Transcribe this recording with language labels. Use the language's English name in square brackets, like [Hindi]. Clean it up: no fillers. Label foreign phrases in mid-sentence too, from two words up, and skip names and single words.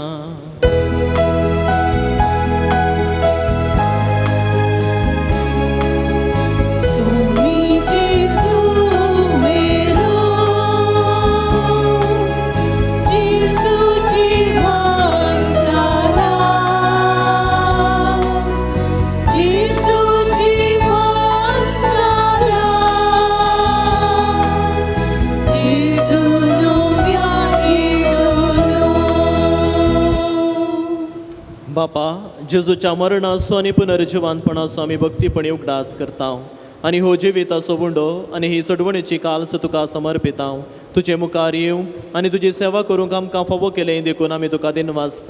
[Konkani] Sumi Jesu melo, Jesu jivan zala, Jesu jivan zala, Jesu बापा, जेजूच्या मरणाचो आनी पुनर्जिवानपणाचो आमी भक्तीपणी उगडास करता. आनी हो जिविताचो वुंडो आनी ही सडवणीची काल्स तुका समर्पिता. तुजे मुखार येवं आनी तुजी सेवा करूंक आमकां फावो केलें देखून आमी तुका दिन वाचता.